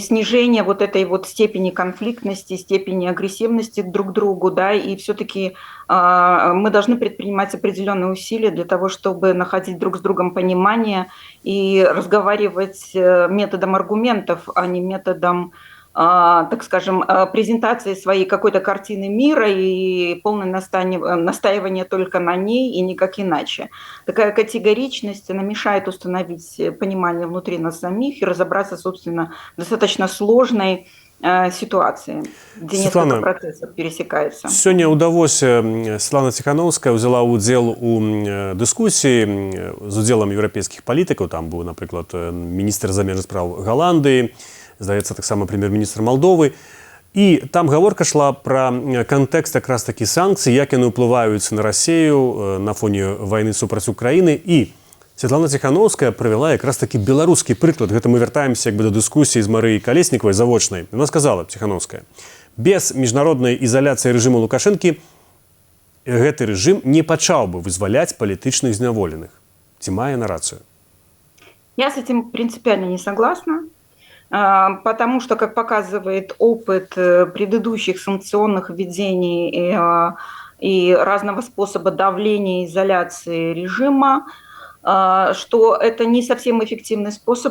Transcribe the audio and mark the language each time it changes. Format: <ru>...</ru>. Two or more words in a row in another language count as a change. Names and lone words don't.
<ru>снижение вот этой вот степени конфликтности, степени агрессивности друг к другу, да, и все-таки мы должны предпринимать определенные усилия для того, чтобы находить друг с другом понимание и разговаривать методом аргументов, а не методом, так скажем, презентации своей какой-то картины мира и полное настаивание только на ней и никак иначе. Такая категоричность, она мешает установить понимание внутри нас самих и разобраться, собственно, в достаточно сложной ситуации, где Светлана, несколько процессов пересекаются.</ru> <be>Сёння ў Давосе Светлана Ціхановская ўзяла ўдзел у дыскусіі з удзелам еўрапейскіх палітыкаў. Там быў, напрыклад, міністр замежных спраў Галандыі, здаецца, таксама прэм'ер-міністр Малдовы. І там гаворка шла пра кантэкст якраз такі санкцый, як яны ўплываюць на Расію на фоне вайны супраць Украіны. І Светлана Ціхановская прывяла якраз такі беларускі прыклад. Гэта мы вяртаемся як бы да дыскусіі з Марыяй Калеснікавай завочнай. Яна сказала, Ціхановская, без міжнароднай ізаляцыі рэжыму Лукашэнкі гэты рэжым не пачаў бы вызваляць палітычных зняволеных. Ці мае на рацыю?</be> <ru>Я с этим принципиально не согласна. Потому что, как показывает опыт предыдущих санкционных введений и разного способа давления и изоляции режима, что это не совсем эффективный способ.</ru>